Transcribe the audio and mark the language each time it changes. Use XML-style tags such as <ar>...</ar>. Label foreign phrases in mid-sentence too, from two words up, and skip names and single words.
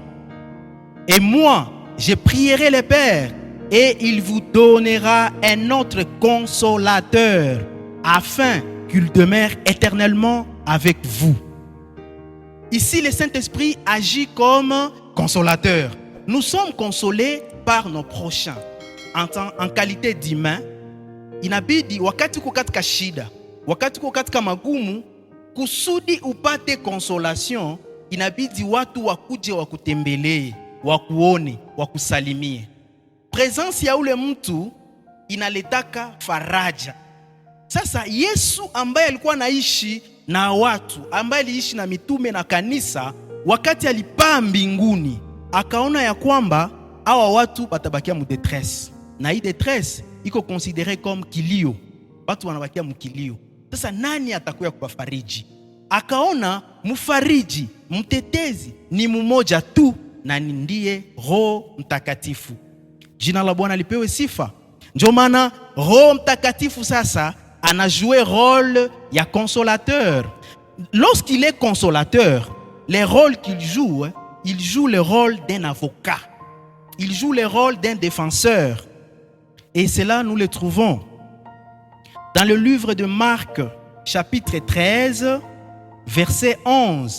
<fr>Et moi, je prierai le Père, et il vous donnera un autre consolateur, afin qu'il demeure éternellement avec vous. » Ici, le Saint-Esprit agit comme consolateur. Nous sommes consolés par nos prochains. En qualité d'humain,</fr> <sw>inabidi wakati uko katika shida, wakati uko katika magumu, kusudi upate consolation, inabidi watu wakuje wakutembelee, wakuone, wakusalimie. Presence ya ule mtu inaletaka faraja. Sasa Yesu ambaye alikuwa anaishi na watu, ambaye aliishi na mitume na kanisa, wakati alipaa mbinguni, akaona ya kwamba hawa watu batabakia mu détresse. Na hii détresse iko</sw> <fr>considéré comme</fr> <sw>kilio. Watu wanabakia mkilio. Sasa nani atakuya kuwafariji? Akaona mfariji, mtetezi ni mmoja tu, na ndiye Roho Mtakatifu. Jina la Bwana lipewe sifa. Ndio maana Roho Mtakatifu sasa</sw> <fr>a joué rôle</fr> <sw>ya consolateur.</sw> <fr>Lorsqu'il est consolateur, les rôles qu'il joue, il joue le rôle d'un avocat. Il joue le rôle d'un défenseur. Et cela, nous le trouvons dans le livre de Marc, chapitre 13, verset 11.</fr>